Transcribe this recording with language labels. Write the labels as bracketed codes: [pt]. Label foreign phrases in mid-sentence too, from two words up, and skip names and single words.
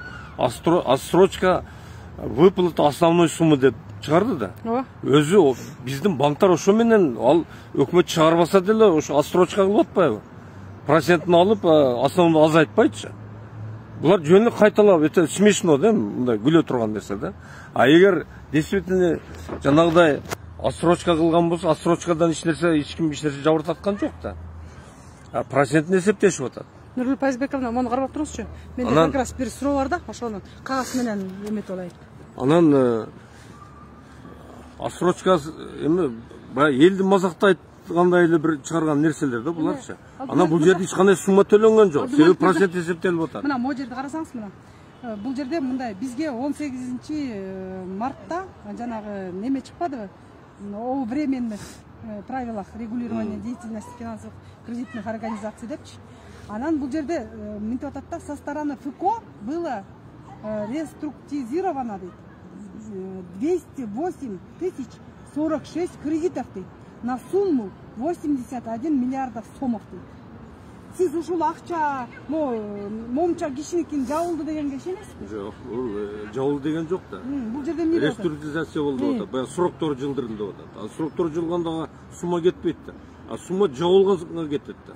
[ru] Отсрочка выплата основной суммы [ky] деп чыгарды да. Өзү биздин банктар ошо менен ал өкмөт чыгарбаса деле ошо отсрочка кылып атпайбы? Процентин алып, основну азайтпайтчы. Булар жөнү кайталап, [ru] это смешно [ky] да, мындай күлө турган нерсе да. А эгер действительно жанагыдай отсрочка кылган болсо, отсрочкадан эч ким жабырт аткан жок да. Процентин эсептешип атат. Нургүл Пайызбековна, муну карап турузчу. Менде [ru] как раз [ky] бир суроо бар да, ошону кагаз менен эметип алайын. Анан отсрочка эми баягы элди мазактайт кандай эле бир чыгарган нерселер да буларчы. Анан бул жерде эч кандай сумма төлөнгөн жок. Себеби процент эсептелип атат. Мына могу жерди карасаңыз, мына. Бул жерде мындай бизге 18 мартта жанагы неме чыкпадыбы? [ru] О временных правилах регулирования деятельности финансовых кредитных организаций депчи. Анан бул жерде мынтип атат да, со стороны ФКО было реструктуризировано дейт. 208 046 кредитов дейт. На сумму 81 миллиардов сомов дейт. [ky] Сиз ушул акча момча кишиникин жабылды дегенге ишенесизби? Жок, бул жабылды деген жок да. Бул жерде эмне болот? Реструктуризация болду деп атат. Баягы сроктору жылдырылды деп атат. Сроктору жылганда сумма кетпейт да. Сумма жабылганга кетет да.